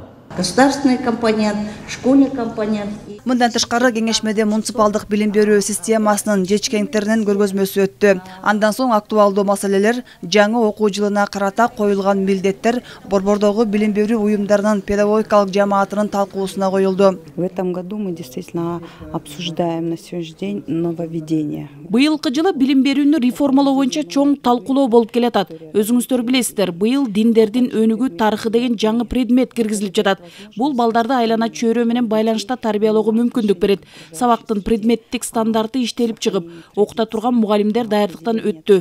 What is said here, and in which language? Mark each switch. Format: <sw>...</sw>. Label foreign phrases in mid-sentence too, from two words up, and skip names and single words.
<ru>Государственный компонент, школьный компонент.</ru> <ky>Мындан тышкары кеңешмеде муниципалдык билим берүү системасынын жетишкендиктеринин көргөзмөсү өттү. Андан соң актуалдуу маселелер, жаңы окуу жылына карата коюлган милдеттер, Борбордогу билим берүү уюмдарынын педагогикалык жамаатынын талкуусуна коюлду.</ky> <ru>В этом году мы действительно обсуждаем на сегодняшний день нововведения.</ru> <ky>Быйылкы жылы билим берүүнү реформалоо боюнча чоң талкуулоо болуп келатат. Өзүңүздөр билесиздер, быйыл диндердин өнүгүү тарыхы деген жаңы предмет киргизилип жатат. Бул балдарды айлана чөйрө менен байланышта тарбиялоого мүмкүндүк берет. Сабактын предметтик стандарты иштелип чыгып, окута турган мугалимдер даярдыктан өттү.</ky>